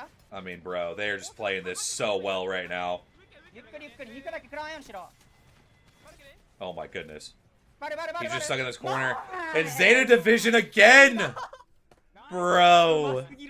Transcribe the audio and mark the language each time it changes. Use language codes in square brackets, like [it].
[en] I mean, bro, they're just playing this so well right now. [ja] ゆっくり肉だけ食らわんようにしろ。 [en] Oh my goodness. [ja] バル [en] He's just stuck in this corner. And Zeta Division again! Bro.